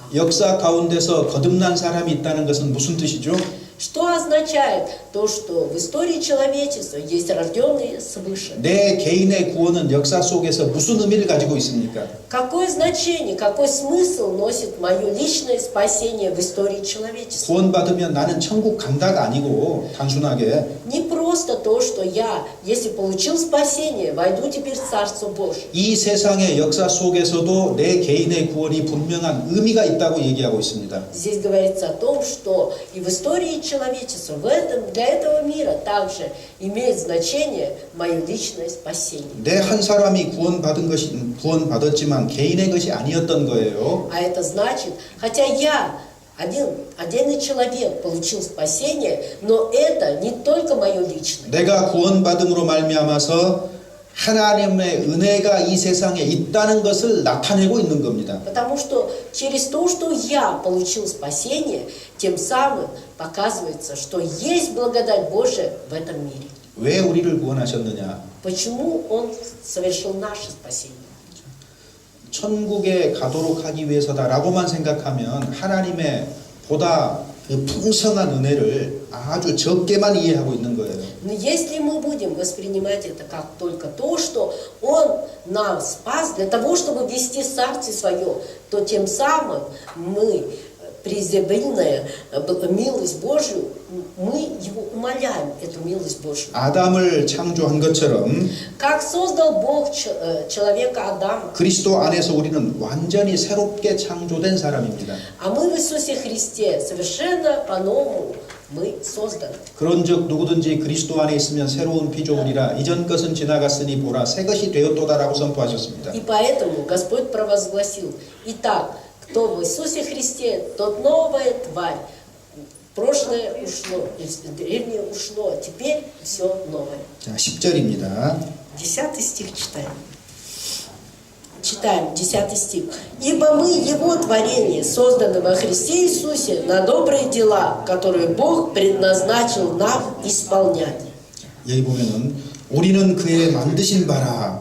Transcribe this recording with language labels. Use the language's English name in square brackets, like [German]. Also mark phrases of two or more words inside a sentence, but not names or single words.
[Korean] 역사 가운데서 거듭난 사람이 있다는 것은 무슨 뜻이죠? [Russian] Что означает то, что в истории человечества есть рожденные свыше? [Korean] 내 개인의 구원은 역사 속에서 무슨 의미를 가지고 있습니까? [Russian] Какое значение, какой смысл носит мое личное спасение в истории человечества? [Korean] 구원받으면 나는 천국 간다가 아니고 단순하게 [Russian] Не просто то, что я, если получил спасение, войду теперь в Царство Божие. [Korean] 이 세상의 역사 속에서도 내 개인의 구원이 분명한 의미가 있다고 얘기하고 있습니다. [Russian] Здесь говорится о том, что и в истории человечества, для этого мира также имеет значение мое личное спасение. [Korean] 내 한 사람이 구원받았지만 개인의 것이 아니었던 거예요. [Russian] А это значит, хотя я отдельный человек получил спасение, но это не только мое личное. [Korean] 내가 구원받음으로 말미암아서 하나님의 은혜가 이 세상에 있다는 것을 나타내고 있는 겁니다. [Russian] Потому что через то, что я получил спасение, тем самым показывается, что есть благодать Божия в этом мире. [Korean] 왜 우리를 구원하셨느냐? [Russian] Почему Он совершил наше спасение? [Korean] 천국에 가도록 하기 위해서다라고만 생각하면 하나님의 보다 그 풍성한 은혜를 아주 적게만 이해하고 있는 거예요. [Russian] Но если мы будем воспринимать это как только то, что Он нас спас для того, чтобы ввести в Царствие Свое, то тем самым мы преизобильная милость Божию, мы Его умоляем, эту милость Божию. [Korean] 아담을 창조한 것처럼 [Russian] Как создал Бог человека Адама, [Korean] 그리스도 안에서 우리는 완전히 새롭게 창조된 사람입니다. [Russian] а мы в Иисусе Христе совершенно по-новому мы созданы. [Korean] 그런즉 누구든지 그리스도 안에 있으면 새로운 피조물이라 이전 것은 지나갔으니 보라 새 것이 되었도다라고 선포하셨습니다. [Russian] И поэтому Господь провозгласил: итак, кто в Иисусе Христе, тот новая тварь. Прошлое ушло, древнее ушло, теперь все новое. [Korean] 자, 10절입니다. [Russian] 10 стих читаем. Читаем 10 стих. «Ибо мы Его творение, созданы во Христе Иисусе на добрые дела, которые Бог предназначил нам исполнять». [Korean] 여기 보면은 우리는 그의 만드신 바라